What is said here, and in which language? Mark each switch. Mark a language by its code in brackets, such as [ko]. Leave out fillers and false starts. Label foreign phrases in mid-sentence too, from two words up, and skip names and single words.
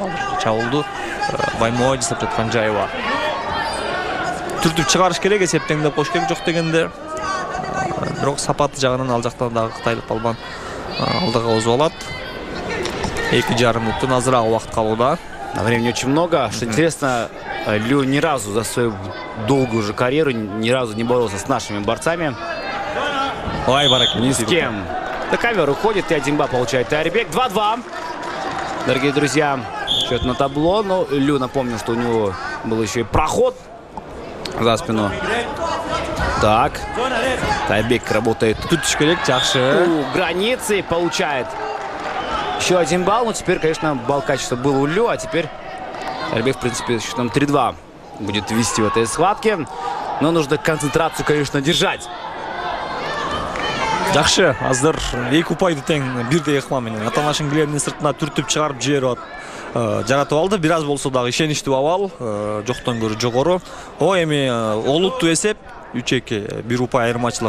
[ky] Чабуулду Баймоо жасап жаткан жайы бар. Түртүп чыгарыш керек, эсептеңдеп коюш керек жок дегенде. Бирок сапаты жагынан ал жактан дагы кытайлык балбан алдыга озуп алат. 2,5 мүнөттөн азыраак убакыт калууда. [ru] Времени очень много. Что интересно, Лю ни разу за свою долгую уже карьеру ни разу не боролся с нашими борцами. Ой, бараки. Ни с кем. На ковер уходит, и 1 балл получает Тайырбек. 2-2. Дорогие друзья, счет на табло. Но Лю напомнил, что у него был еще и проход за спину. Так. Тайырбек работает [ky] Тут керек, жакшы. [ru] у границы, получает еще 1 балл. Ну, теперь, конечно, балл качества был у Лю, а теперь Тайырбек, в принципе, счетом 3-2 будет вести в этой схватке. Но нужно концентрацию, конечно, держать. [ky] Жакшы, азыр 2 упайды тең 1-2 ыкма менен атаанашын килеминин сыртына түртүп чыгарып жиберип жаратып алды. Бир аз болсо дагы ишеничтүү абал, жоктон көрө жогору. Эми олуттуу эсеп 3-2, 1 упай айырмачылык.